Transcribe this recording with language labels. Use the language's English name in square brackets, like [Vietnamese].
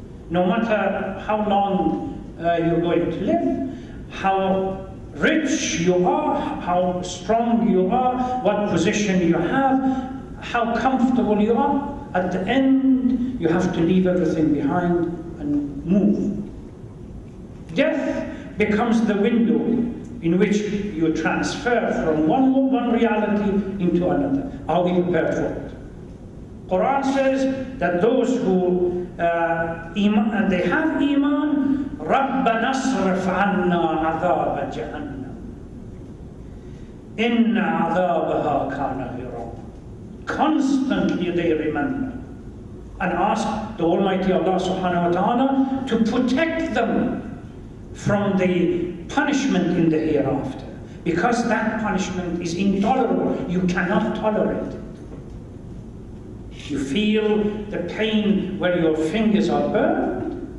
[English] No matter how long you're going to live, how rich you are, how strong you are, what position you have, how comfortable you are, at the end you have to leave everything behind and move. Death becomes the window in which you transfer from one reality into another. Are we prepared for it? Quran says that those who they have iman, [Arabic] رَبَّنَا اصْرِفْ عَنَّا عَذَابَ جَهَنَّمَ إِنَّ عَذَابَهَا كَانَ غِرَامًا. [English] Constantly they remember and ask the Almighty Allah subhanahu wa ta'ala to protect them from the punishment in the hereafter, because that punishment is intolerable. You cannot tolerate it. You feel the pain where your fingers are burned.